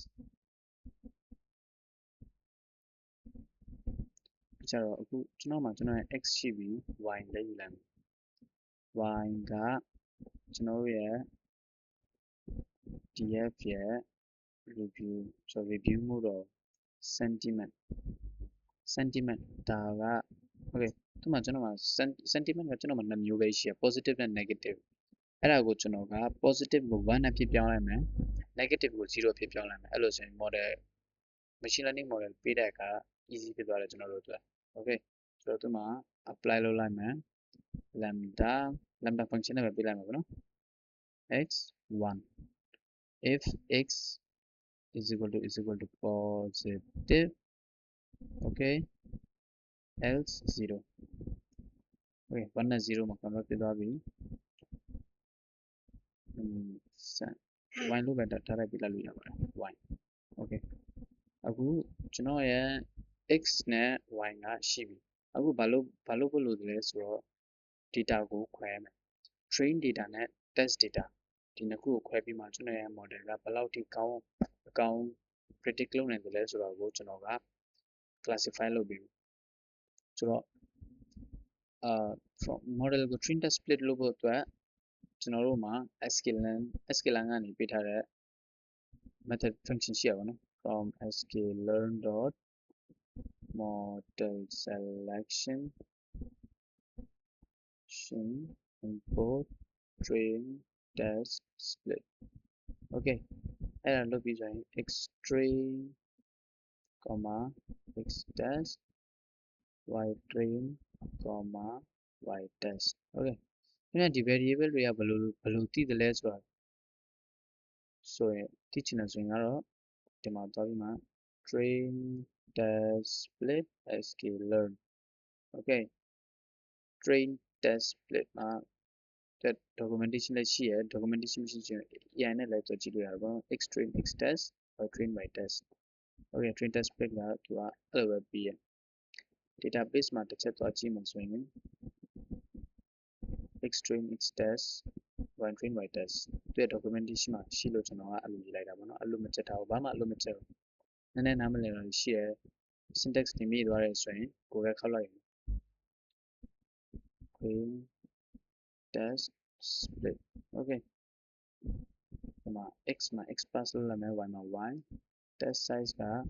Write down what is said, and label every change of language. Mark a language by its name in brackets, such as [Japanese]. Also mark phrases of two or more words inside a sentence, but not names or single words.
[Burmese] ကျတော့အခုကျွန်တော်မှာကျွန်တော်ရဲ့ x ရှိပြီ y လည်းယူလိုက်မယ် y ကကျွန်တော်ရဲ့ df ရဲ့ review ဆို review မို့တော့ sentiment ဒါက okay ဒီမှာကျွန်တော်မှာ sentiment ကကျွန်တော်မှာ2မျိုးပဲရှိရ positive နဲ့ negative အဲ့ဒါကိုကျွန်တော် က positive ကို1နဲ့ဖြစ်ပြောင်းလိုက်မယ် negative ကို0ဖြစ်ပြောင်းလိုက်မယ်အဲ့လိုဆိုရင် model [English] machine learning model [Burmese] ပေးတဲ့အခါ easy ဖြစ်သွားတယ်ကျွန်တော်တို့အတွက် okay ဆိုတော့ဒီမှာ apply လုပ်လိုက်မယ် [English] lambda function [Burmese] နဲ့ပဲပေးလိုက်မှာပေါ့နော် [English] x1 if x is equal to positive okay else 0 okay 1 [Burmese] နဲ့ 0 မှာ convert ဖြစ်သွားပြီ y လို့ပဲထားလိုက်ပြလိုက်လို့ရပါတယ် y okay အခုကျွန်တော်ရဲ့ x နဲ့ y ကရှိပြီအခုဘာလို့ဖို့လို့လဲဆိုတော့ data ကိုခွဲမယ် [English] train data [Burmese] နဲ့ [English] test data [Burmese] ဒီနှစ်ခုကိုခွဲပြီးမှကျွန်တော်ရဲ့ model ကဘယ်လောက်ထိကောင်း predict လုပ်နိုင်တယ်လဲဆိုတော့ကိုကျွန်တော်က classify လုပ်ပြီးဆိုတော့ model ကို [English] train test split [Burmese] လုပ်ဖို့အတွက်ကျွန်တော်တို့မှာ sklearn ကနေပေးထားတဲ့ [English] method function [Burmese] ရှိရပါတော့ [English] from sklearn dot model selection import train test split okay [Burmese] အဲ့ဒါလုပ်ပြီးဆိုရင် [English] x train x test y train y test okay [Burmese] ဒီ variable တွေကဘယ်လိုတည်တယ်လဲဆိုတာဆိုရင်သိ ချင်တယ်ဆိုရင်ကတော့ဒီမှာသွားပြီးမှ [English] train test split sklearn okay train test split [Burmese] မှာ documentation လည်းရှိရ documentation ရှိချင် AI နဲ့လည်းကြည့်လို့ရပါဘော [English] x train x test y train y test okay train test split [Burmese] ကသူကအဲ့လိုပဲပြီးရ database မှာတစ်ချက်သွားကြည့်မှဆိုရင် [English] x train x test y train y test [Burmese] သူရဲ့ documentation မှာရှိလို့ကျွန်တော်ကအဲ့လိုရေးလိုက်တာပေါ့နော်အဲ့လိုမချက်ထားဘူးဘာမှအဲ့လိုမချက်ဘူးနည်းနည်းနားမလည်တော့ရှိရ syntax တင်ပြီးသွားတယ်ဆိုရင်ကိုယ်ပဲခောက်လိုက်ရင် [English] train test split okay [Burmese] ဒီမှာ x မှာ [English] x pass [Burmese] လုပ်လိုက်မယ် y မှာ [English] y test size [Burmese] က